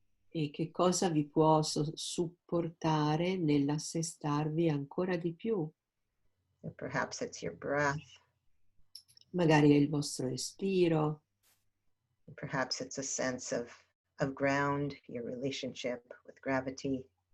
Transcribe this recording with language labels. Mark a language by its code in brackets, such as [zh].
[it] E che cosa vi può supportare nell'assestarvi ancora di più. [en] And perhaps it's your breath. [it] Magari è il vostro respiro, [en] Perhaps it's a sense of ground, your relationship with gravity.